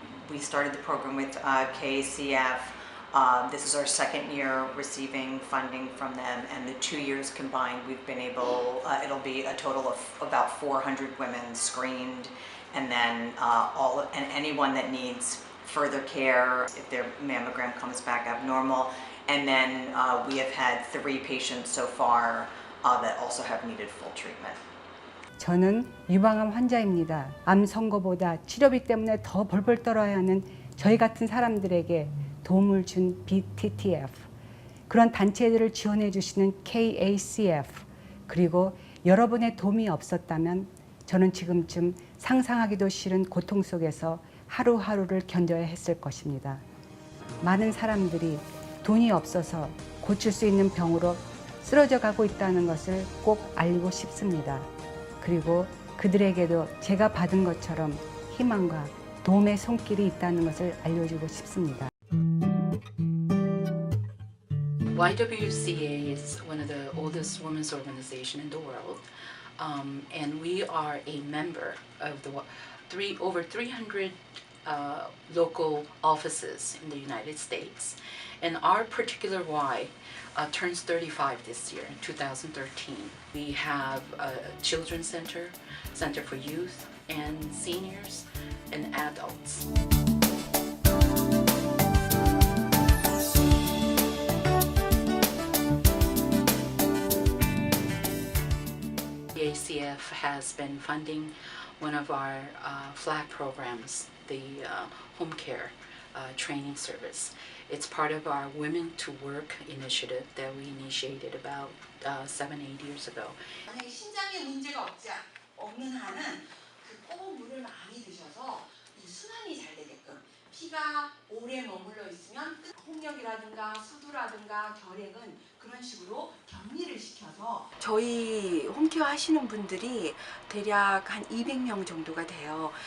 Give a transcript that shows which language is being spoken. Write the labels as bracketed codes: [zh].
[en] We started the program with KACF. This is our second year receiving funding from them, and the 2 years combined we've been able, it'll be a total of about 400 women screened, and then anyone that needs further care if their mammogram comes back abnormal. And then we have had 3 patients so far that also have needed full treatment. [ko] 저는 유방암 환자입니다. 암 선고보다 치료비 때문에 더 벌벌 떨어야 하는 저희 같은 사람들에게 도움을 준 BTTF, 그런 단체들을 지원해 주시는 KACF, 그리고 여러분의 도움이 없었다면 저는 지금쯤 상상하기도 싫은 고통 속에서 하루하루를 견뎌야 했을 것입니다. 많은 사람들이 돈이 없어서 고칠 수 있는 병으로 쓰러져 가고 있다는 것을 꼭 알리고 싶습니다. 그리고 그들에게도 제가 받은 것처럼 희망과 도움의 손길이 있다는 것을 알려주고 싶습니다. [en] YWCA is one of the oldest women's organizations in the world. and we are a member of the over 300 local offices in the United States. And our particular Y turns 35 this year, in 2013. We have a children's center, center for youth and seniors and adults. KACF has been funding one of our flag programs, the home care training service. It's part of our Women to Work initiative that we initiated about 7-8 years ago. [ko] 신장에 문제가 없는 한은 꼭 물을 많이 드셔서 순환이 잘 되게끔 피가 오래 머물러 있으면 홍역이라든가 수두라든가 결핵은 그런 식으로 격리를 시켜서 저희 홈케어 하시는 분들이 대략 한 200명 정도가 돼요.